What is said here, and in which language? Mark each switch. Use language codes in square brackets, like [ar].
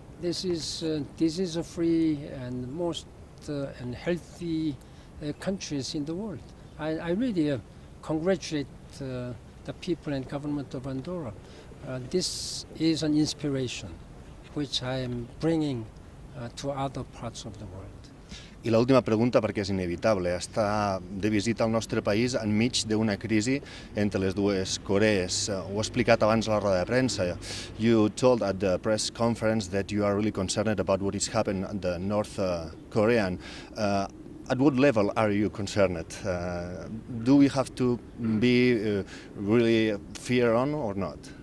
[en] This is disease-free and most and healthy countries in the world. I really congratulate the people and government of Andorra. This is an inspiration which I am bringing to other parts of the world. [ca] I l'última pregunta, perquè és inevitable. Està de visita al nostre país enmig d'una crisi entre les dues Corees. Ho ha explicat abans a la roda de premsa. [en] You told at the press conference that you are really concerned about what is happening at the North Korean. At what level are you concerned? Do we have to be really fear on or not?